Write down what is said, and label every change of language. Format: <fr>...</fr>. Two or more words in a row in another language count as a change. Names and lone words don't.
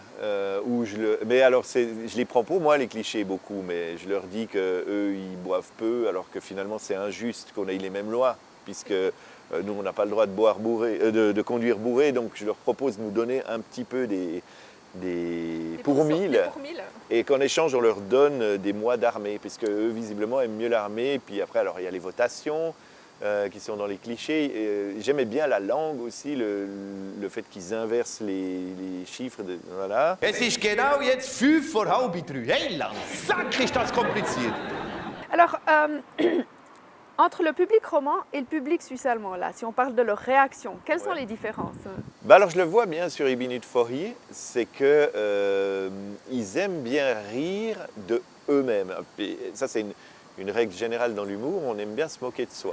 <fr>Mais alors, je les prends pour moi les clichés beaucoup, mais je leur dis qu'eux, ils boivent peu, alors que finalement c'est injuste qu'on ait les mêmes lois, puisque nous, on n'a pas le droit de boire bourré, de conduire bourré, donc je leur propose de nous donner un petit peu des pourmilles, et qu'en échange, on leur donne des mois d'armée, puisque eux, visiblement, aiment mieux l'armée, et puis après, alors il y a les votations, qui sont dans les clichés. J'aimais bien la langue aussi, le fait qu'ils inversent les chiffres. Voilà.</fr> <de>Es ist genau jetzt 2:30. Hey, lang, zack, ist das kompliziert.</de> <fr>Alors, entre le public roman et le public suisse-allemand, là, si on parle de leur réaction, quelles sont les différences? Bah alors, je le vois bien sur Ibinut Fohi, c'est qu'ils aiment bien rire de eux-mêmes. Et ça, c'est une règle générale dans l'humour, on aime bien se moquer de soi.</fr>